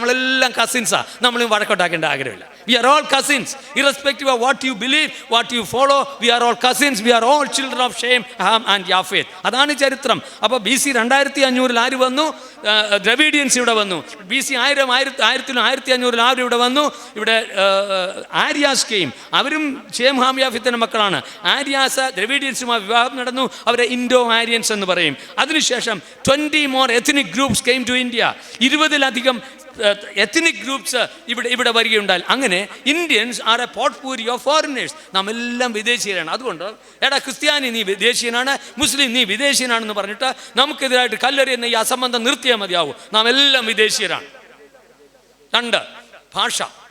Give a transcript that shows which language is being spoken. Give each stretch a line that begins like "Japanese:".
Malayalam: നമ്മളെല്ലാം കസിൻസാണ്. നമ്മളും വഴക്കൊട്ടാക്കേണ്ട ആഗ്രഹമില്ല.
English: We are all cousins, irrespective of what you believe, what you follow. We are all cousins. We are all children of Shem, Ham and Japheth.
Malayalam: അതാണ് ചരിത്രം. അപ്പോൾ BC 2500-ൽ ആര് വന്നു? Dravidians ഇവിടെ വന്നു. BC 1000-ലും 1500-ലും ആരും ഇവിടെ വന്നു. ഇവിടെ ആര്യാസ് കെയും. അവരും ഷേം, ഹാം, യാഫത്തിൻ്റെ മക്കളാണ്. ആര്യാസ് ദ്രവീഡിയൻസുമായി വിവാഹം നടന്നു. അവരെ ഇൻഡോ ആര്യൻസ് എന്ന് പറയും. അതിനുശേഷം
English: 20 more ethnic groups came to India.
Malayalam: 20-ലധികം ethnic groups ഇവിടെ വരികയുണ്ടായി. അങ്ങനെ
English: Indians are a potpourri of foreigners.
Malayalam: നാം എല്ലാം വിദേശീയരാണ്. അതുകൊണ്ട് എടാ ക്രിസ്ത്യാനി നീ വിദേശീയനാണ്, മുസ്ലിം നീ വിദേശീയനാണെന്ന് പറഞ്ഞിട്ട് നമുക്കെതിരായിട്ട് കല്ലെറിയുന്ന ഈ അസംബന്ധം നിർത്തിയാൽ മതിയാവും. നാം എല്ലാം വിദേശീയരാണ്. 2, ഭാഷ.